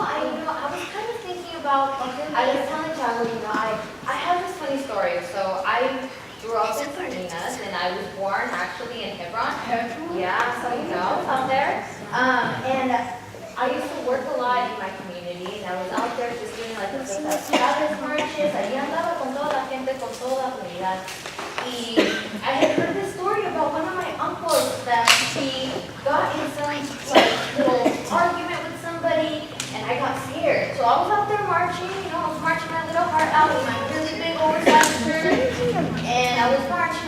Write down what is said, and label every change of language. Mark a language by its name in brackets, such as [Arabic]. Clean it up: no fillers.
[English] I was kind of thinking about. I was telling Thiago, I have this funny story. So I grew up in Salinas, and I was born actually in Hebron. Yeah, so out there. And I used to work a lot in my community, and I was out there just doing like the Sabbath marches. [Spanish] Ahí andaba con toda la gente, con toda la comunidad. [English] Y I had heard this story about one of my uncles that he got in some like little argument with somebody, and I got scared. So I was out there marching, I was marching my little heart out in my really big oversized shirt, and I was marching.